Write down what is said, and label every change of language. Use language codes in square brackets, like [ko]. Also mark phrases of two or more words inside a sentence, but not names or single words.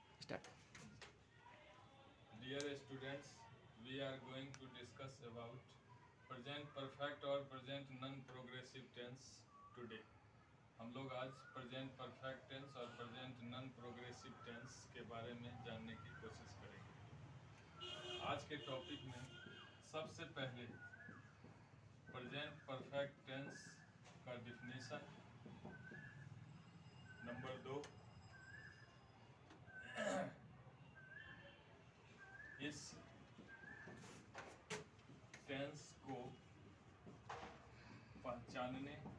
[hi] स्टार्ट। [en] Dear students, we are going to discuss about present perfect और present non-progressive tense today. [hi] हम लोग आज [en] present perfect tense [hi] और [en] present non-progressive tense [hi] के बारे में जानने की कोशिश करेंगे। आज के टॉपिक में सबसे पहले [en] present perfect tense [hi] का डिफिनीशन, नंबर 2 इस टेंस को पहचानने